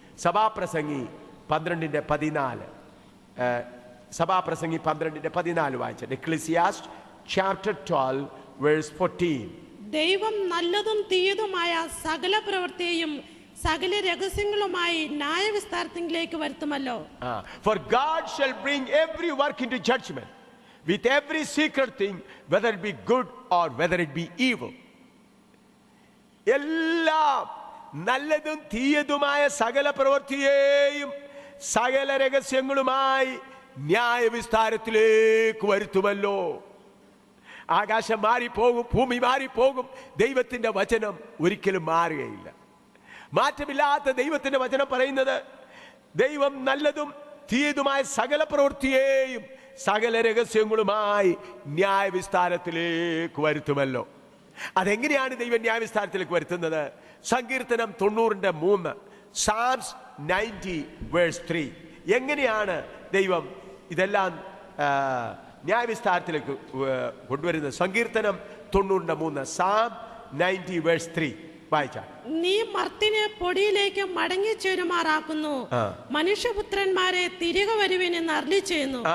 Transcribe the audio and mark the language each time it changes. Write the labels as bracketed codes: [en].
[ml] സഭാപ്രസംഗി 12:14. സഭാപ്രസംഗി 12:14 വായിച്ചാട്ട്. [en] Ecclesiastes chapter 12 verse 14. [ml] ദൈവം നല്ലതും തീയതുമായ സകല പ്രവൃത്തിയെയും സകല രഹസ്യങ്ങളുമായി ന്യായവിസ്താരത്തിലേക്ക് വരുത്തുമല്ലോ. [en] For God shall bring every work into judgment with every secret thing, whether it be good or whether it be evil. [ml] എല്ലാം നല്ലതും തീയതുമായ സകല പ്രവൃത്തിയെയും സകല രഹസ്യങ്ങളുമായി ന്യായവിസ്താരത്തിലേക്ക് വരുത്തുമല്ലോ. ആകാശം മാറിപ്പോകും, ഭൂമി മാറിപ്പോകും, ദൈവത്തിന്റെ വചനം ഒരിക്കലും മാറുകയില്ല. മാറ്റമില്ലാത്ത ദൈവത്തിന്റെ വചനം പറയുന്നത് ദൈവം നല്ലതും തീയതുമായ സകല പ്രവൃത്തിയെയും സകല രഹസ്യങ്ങളുമായി ന്യായവിസ്താരത്തിലേക്ക് വരുത്തുമല്ലോ. അതെങ്ങനെയാണ് ദൈവം ന്യായവിസ്താരത്തിലേക്ക് വരുത്തുന്നത്? സങ്കീർത്തനം 90:3, [en] Psalms 90 verse 3. [ml] എങ്ങനെയാണ് ദൈവം ഇതെല്ലാം ന്യായവിസ്താരത്തിലേക്ക് കൊണ്ടുവരുന്നത്? സങ്കീർത്തനം 90:3, [en] Psalm 90 verse 3 [ml] വായിച്ചാൽ. നീ മർത്തിനെ പൊടിയിലേക്ക് മടങ്ങി ചേരുമാറാക്കുന്നു, മനുഷ്യപുത്രന്മാരെ തിരികെ വരുവിനെന്ന് അരുളി ചെയ്യുന്നു.